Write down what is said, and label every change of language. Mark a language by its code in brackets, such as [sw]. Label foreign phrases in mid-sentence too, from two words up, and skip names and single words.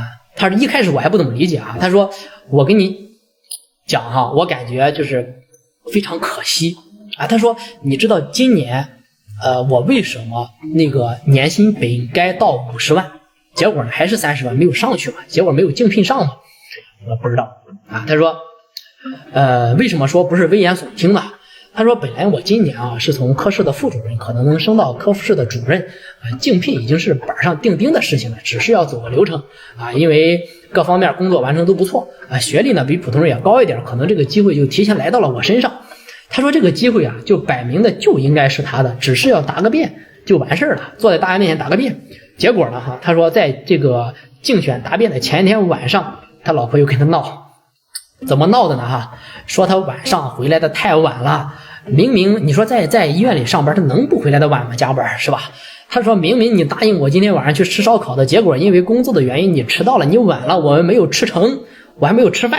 [zh] 他一開始我還不怎麼理解啊，他說我跟你講哈，我感覺就是非常可惜啊。他說你知道今年我為什麼那個年薪本該到50萬，結果呢還是30萬，沒有上去嘛，結果沒有競聘上嘛？我不知道啊。他說為什麼說不是危言聳聽呢？他說本来我今年啊是從科室的副主任可能能升到科室的主任競聘已經是板上钉钉的事情了，只是要走個流程啊，因為各方面工作完成都不錯啊，学歷呢比普通人也高一點，可能这個機會就提前來到了我身上。他說這個機會啊就擺明的就應該是他的，只是要答個辯就完事了，坐在大家面前答個辯。結果呢哈，他說在這個競選答辯的前一天晚上，他老婆又跟他鬧。怎麼鬧的呢哈？說他晚上回來的太晚了，明明你說在醫院裡上班，他能不回來的晚嗎？加班是吧？他說明明你答應我今天晚上去吃燒烤的，結果因為工作的原因你遲到了，你晚了，我们沒有吃成，我還沒有吃飯。